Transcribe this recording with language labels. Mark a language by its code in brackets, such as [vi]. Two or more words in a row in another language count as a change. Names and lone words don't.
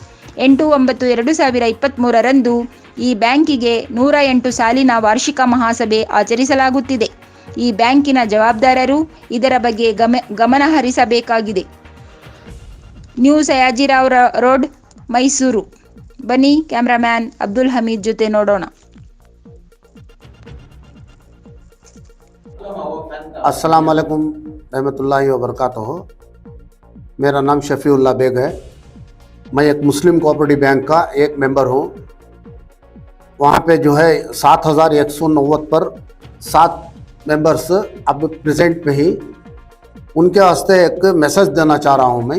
[kn] 8/9/2023 ಈ ಬ್ಯಾಂಕಿಗೆ 108 ಸಾಲಿನ ವಾರ್ಷಿಕ ಮಹಾಸಭೆ ಆಚರಿಸಲಾಗುತ್ತಿದೆ. ಈ ಬ್ಯಾಂಕಿನ ಜವಾಬ್ದಾರರು ಇದರ ಬಗ್ಗೆ ಗಮನ ಹರಿಸಬೇಕಾಗಿದೆ. ನ್ಯೂ ಸಯಾಜಿರಾವ್ ರೋಡ್, ಮೈಸೂರು. ಬನ್ನಿ ಕ್ಯಾಮ್ರಾಮ್ಯಾನ್ ಅಬ್ದುಲ್ ಹಮೀದ್ ಜೊತೆ ನೋಡೋಣ. [ar] السلام عليكم رحمة الله و بركاته. [hi] मेरा नाम शफीउल्लाह बेग है। मैं एक मुस्लिम [en] cooperative bank [hi] का एक मेंबर हूँ। वहाँ पे जो है 7,190 पर 7 मेंबर्स अब प्रेजेंट में ही, उनके वास्ते एक मैसेज देना चाह रहा हूँ मैं।